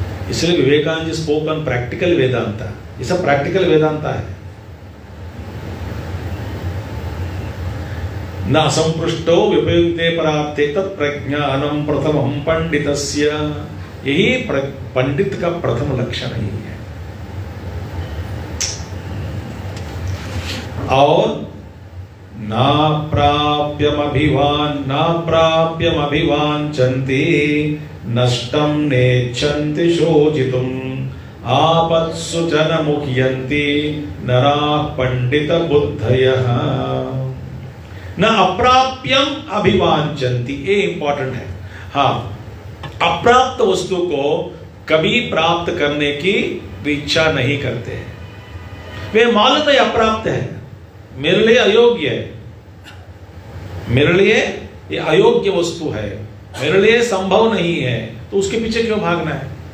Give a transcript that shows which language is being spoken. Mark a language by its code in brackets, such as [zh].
[hi] इसलिए Vivekananda ji [en] spoke on practical Vedanta, [hi] ये सब प्रैक्टिकल वेदांता है। [sa] न असंपृष्टो विपयुक्ते पराप्ते तत्प्रज्ञानम प्रथमं पंडितस्य, [hi] यही पंडित का प्रथम लक्षण ही है। [sa] और नाप्राप्यमभिवाञ्छन्ति नष्टं नेच्छन्ति शोचितुम् आपत्सु च न मुह्यन्ति नराः पंडितबुद्धयः। न अप्राप्यम अभिवाञ्छन्ति, [hi] ये इंपॉर्टेंट है। हाँ, अप्राप्त वस्तु को कभी प्राप्त करने की इच्छा नहीं करते। वे मालूम है अप्राप्त है, मेरे लिए अयोग्य है, मेरे लिए ये अयोग्य वस्तु है, मेरे लिए संभव नहीं है, तो उसके पीछे क्यों भागना है?